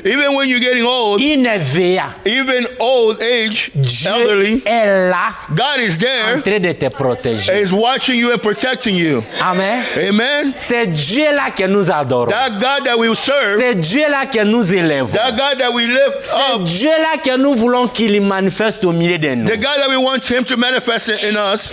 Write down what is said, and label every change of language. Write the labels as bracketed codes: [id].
[en] Even when you're getting old, [fr] il ne veille. [en] even old age, [fr] Dieu [en] elderly, [fr] est là [en] God is [fr] en [en] there, [fr] train de te protéger. [en] is watching you and protecting you. [fr] Amen. [en] Amen. [fr] C'est Dieu-là que nous adorons. [en] That God that we serve, [fr] C'est Dieu-là que nous élèvons. [en] that God that we lift [fr] C'est [en] up, [fr] Dieu-là que nous voulons qu'il manifeste au milieu de nous. [en] the God that we want Him to manifest in us.